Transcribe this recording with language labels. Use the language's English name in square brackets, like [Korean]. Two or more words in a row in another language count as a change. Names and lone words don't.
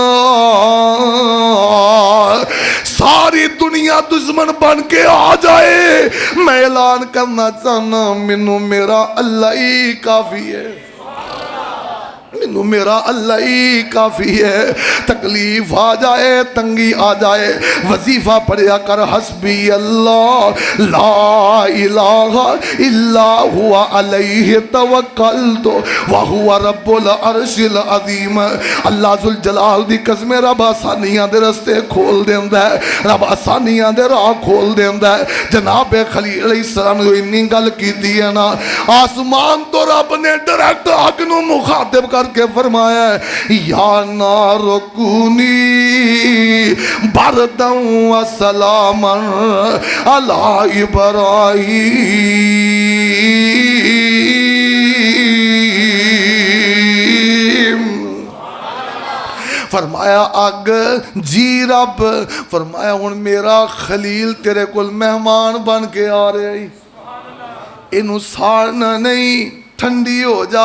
[Punjabi] ساری دنیا دشمن بن کے آ جائے میں اعلان کرنا چاہنا مینوں میرا اللہ ہی کافی ہے. مینوں میرا اللہ ہی کافی ہے. تکلیف آ جائے، تنگی آ جائے، وظیفہ پڑھیا کر [Arabic] حسبي الله لا إله إلا هو عليه توكلت وهو رب العرش العظيم. [Punjabi] اللہ جل جلال دی قسم، رب آسانیاں دے رستے کھول دیندا ہے، رب آسانیاں دے راہ کھول دیندا ہے. جناب خلیل علیہ السلام نے اینی گل کیتی ہے نا، آسمان تو رب نے ڈائریکٹ اگ نوں مخاطب کر کے فرمایا [Arabic] يا نار كوني بردا وسلاما على إبراهيم. [Punjabi] فرمایا اگ جی رب، فرمایا ہن میرا خلیل تیرے کول مہمان بن کے آ رہا ہے، اینوں ساڑنا نہیں، ٹھنڈی ہو جا.